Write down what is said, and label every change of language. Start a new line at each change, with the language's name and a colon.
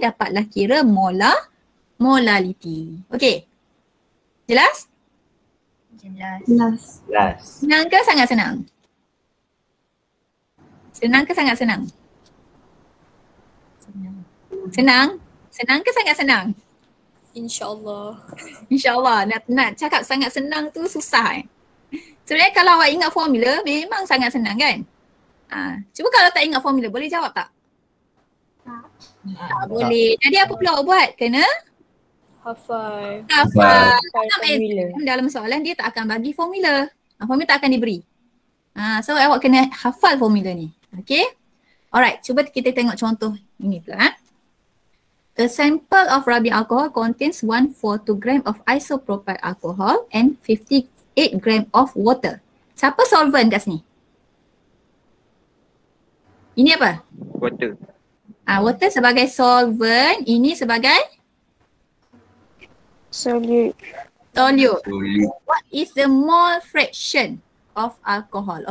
Malay: Dapatlah kira molality. Okay. Jelas? Jelas. Senang ke sangat senang? Senang ke sangat senang? Senang? Senang ke sangat senang? InsyaAllah. InsyaAllah. Nak cakap sangat senang tu susah Sebenarnya kalau awak ingat formula memang sangat senang kan? Cuba kalau tak ingat formula boleh jawab tak? Tak boleh. Jadi apa pula awak buat? Kena Hafal. hafal. Hafal formula. Dalam soalan dia tak akan bagi formula. Formula tak akan diberi. So awak kena hafal formula ni. Okay? Alright, cuba kita tengok contoh ini pula.
English: A sample of rubbing alcohol contains 142 gram of isopropyl alcohol and 58 gram of water.
Malay: Siapa solvent kat sini? Ini apa?
English: Water.
Malay: Water sebagai solvent, ini sebagai
English: Solute. solute. What is the mole fraction of alcohol?